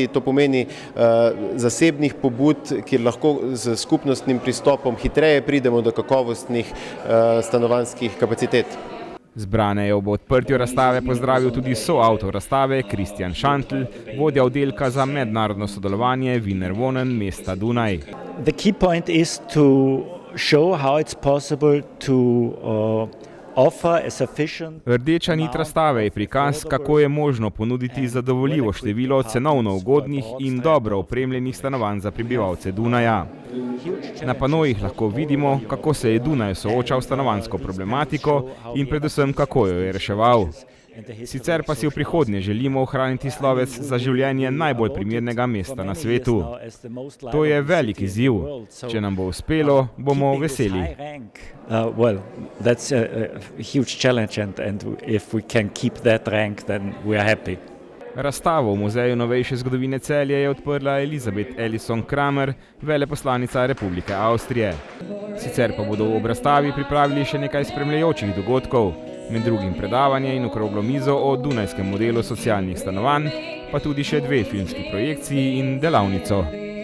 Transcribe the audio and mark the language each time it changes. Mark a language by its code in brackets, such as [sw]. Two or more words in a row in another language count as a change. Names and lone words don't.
[sl] To pomeni zasebnih pobud, kjer lahko z skupnostnim pristopom hitreje pridemo do kakovostnih stanovanjskih kapacitet. Zbrane je ob odprtju razstave pozdravil tudi soavtor razstave Kristjan Šantl, vodja oddelka za mednarodno sodelovanje Wiener Wohnen mesta Dunaj. [en] The key point is to show how it's possible to offer a sufficient. [sl] Rdeča nit razstave je prikaz, kako je možno ponuditi zadovoljivo število cenovno ugodnih in dobro opremljenih stanovanj za prebivalce Dunaja. Na panojih lahko vidimo, kako se je Dunaj soočal s stanovanjsko problematiko in predvsem, kako jo je reševal. Sicer pa si v prihodnje želimo ohraniti slovec za življenje najbolj primernega mesta na svetu. To je velik izziv. Če nam bo uspelo, bomo veseli. [en] Well, that's a huge challenge and if we can keep that rank, then we are happy. [sl] Razstavo v Muzeju novejše zgodovine Celje je odprla Elizabeth Ellison Kramer, veleposlanica Republike Avstrije. Sicer pa bodo ob razstavi pripravili še nekaj spremljajočih dogodkov, med drugim predavanje in okroglo mizo o dunajskem modelu socialnih stanovanj, pa tudi še 2 filmski projekciji in delavnico.